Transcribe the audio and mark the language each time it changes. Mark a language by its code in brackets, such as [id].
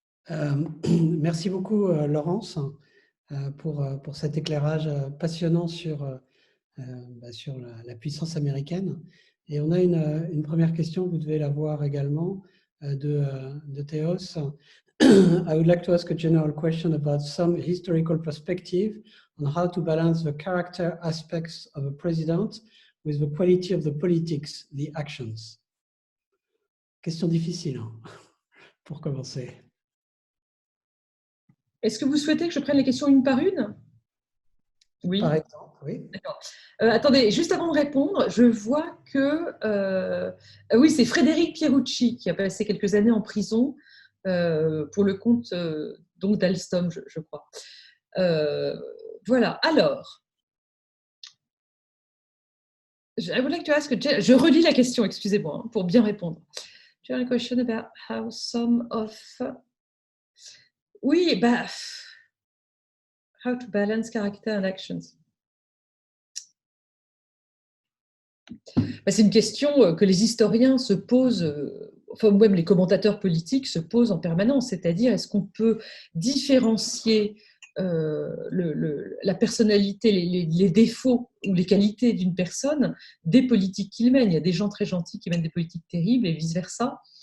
[fr] Merci beaucoup, Laurence, pour cet éclairage passionnant sur la puissance américaine. Et on a une première question, vous devez la voir également, de Théos. [en] I would like to ask a general question about some historical perspective on how to balance the character aspects of a president with the quality of the politics, the actions. [fr] Question difficile, hein, pour commencer. Est-ce que vous souhaitez que je prenne les questions une par une? Oui. Par exemple, oui. D'accord. Attendez, juste avant de répondre, je vois que oui, c'est Frédéric Pierucci qui a passé quelques années en prison pour le compte donc d'Alstom, je crois. Voilà. Alors, [en] I would like to ask [fr] je relis la question, excusez-moi, hein, pour bien répondre. [en] General question about how some of [fr] oui, bah, [en] how to balance character and actions. [fr] C'est une question que les historiens se posent, enfin même les commentateurs politiques se posent en permanence, c'est-à-dire est-ce qu'on peut différencier la personnalité, les défauts ou les qualités d'une personne des politiques qu'il mène. Il y a des gens très gentils qui mènent des politiques terribles et vice-versa.